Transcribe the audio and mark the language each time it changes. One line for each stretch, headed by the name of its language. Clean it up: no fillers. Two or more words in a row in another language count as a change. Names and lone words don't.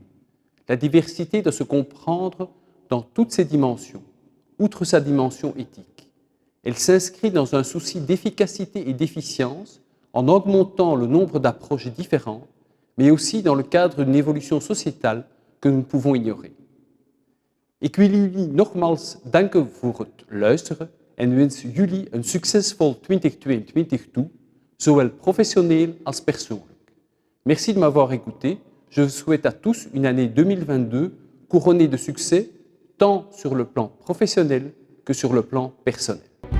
French: La diversité doit se comprendre dans toutes ses dimensions, outre sa dimension éthique. Elle s'inscrit dans un souci d'efficacité et d'efficience en augmentant le nombre d'approches différentes, mais aussi dans le cadre d'une évolution sociétale que nous ne pouvons ignorer.
Dutch: Ik wil jullie nogmaals danken voor het luisteren en wens jullie een succesvol 2022 toe, zowel professionnel als persoonlijk.
French: Merci de m'avoir écouté. Je vous souhaite à tous une année 2022 couronnée de succès, tant sur le plan professionnel que sur le plan personnel.